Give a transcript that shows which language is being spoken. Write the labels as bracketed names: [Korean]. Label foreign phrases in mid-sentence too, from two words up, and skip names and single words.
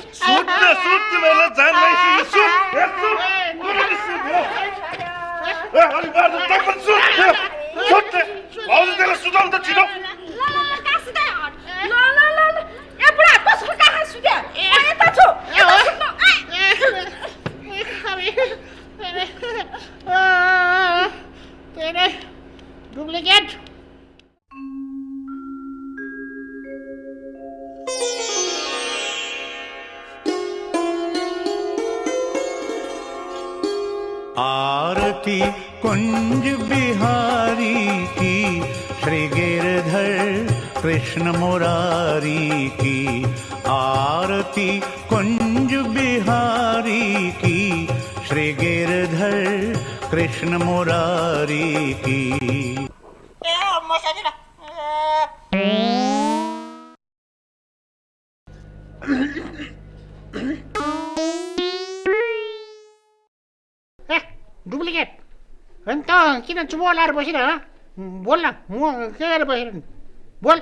[Nepali] सुट तिमीहरूलाई जान लागिसक्यो सुट अलि बार तपाईँ सुट सुट भाउजू त्यसलाई सुताउनु त छिटो ए बुढा कसको कहाँ सुत्यो यता छु डुप्लिकेट [Hindi] आरती कुंज बिहारी की श्री गिरधर कृष्ण मुरारी की आरती कुंज बिहारी की श्री गिरधर कृष्ण मुरारी की [Nepali] डुप्लिकेट अन्त किन चुप लाएर बसिरह बोल न म के गरेर बसिरहनु बोल